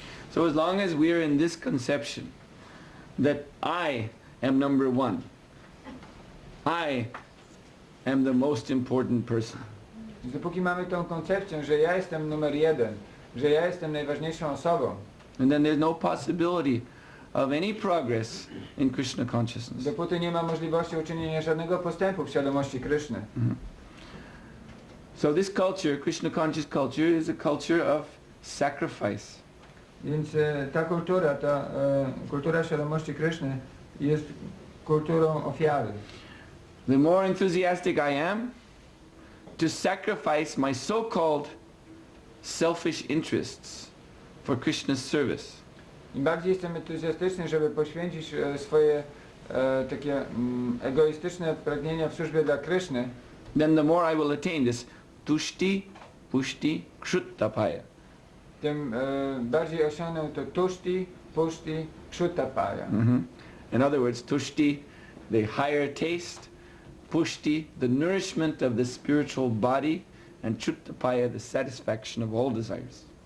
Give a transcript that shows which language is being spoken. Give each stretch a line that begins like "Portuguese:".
English: So as long as we're in this conception that I am number one, I am the most important person,
Polish: Dopóki mamy tą koncepcję, że ja jestem numer jeden, że ja jestem najważniejszą osobą,
English: and then there's no possibility of any progress in Krishna consciousness.
Polish: dopóty nie ma możliwości uczynienia żadnego postępu w świadomości Kryszny.
English: So this culture, Krishna conscious culture, is a culture of sacrifice.
Polish: Więc ta kultura świadomości Kryszny jest kulturą ofiary.
English: The more enthusiastic I am to sacrifice my so-called selfish interests for Krishna's service,
Polish: Im bardziej jestem entuzjastyczny, żeby poświęcić swoje takie egoistyczne pragnienia w służbie dla Kryszny,
English: then the more I will attain this tushti, pushti, kshuttapaya.
Polish: tym bardziej osiągnę to tushti, pushti, kshuttapaya.
English: In other words, tushti, the higher taste, pushti, the nourishment of the spiritual body, and kshuttapaya, the satisfaction of all desires.